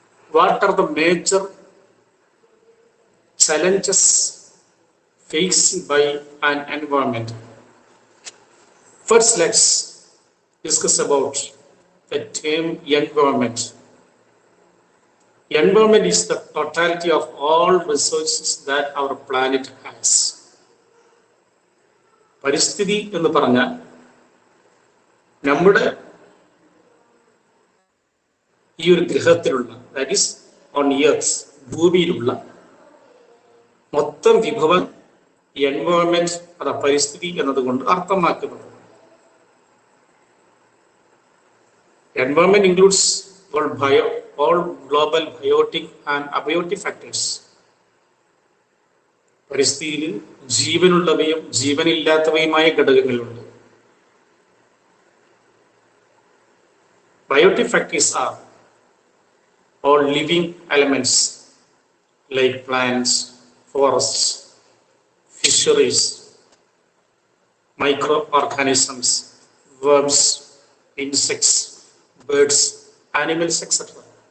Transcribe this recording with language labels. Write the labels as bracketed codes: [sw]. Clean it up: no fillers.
[en] What are the major challenges faced by an environment? First, let's discuss about the term environment. Environment is the totality of all resources that our planet has. [ml] പരിസ്ഥിതി എന്ന് പറഞ്ഞാൽ നമ്മുടെ ഈ ഒരു ഗ്രഹത്തിലുള്ള, [en] that is on earth, [ml] ഭൂമിയിലുള്ള മൊത്തം വിഭവം environment അഥവാ പരിസ്ഥിതി എന്നതുകൊണ്ട് അർത്ഥമാക്കുന്നത്. [en] Environment includes all global biotic and abiotic factors. [ml] പരിസ്ഥിതിയിൽ ജീവനുള്ളവയും ജീവനില്ലാത്തവയുമായ ഘടകങ്ങളുണ്ട്. [en] Biotic factors are all living elements like plants, forests, fisheries, microorganisms, worms, insects, birds, animals, etc.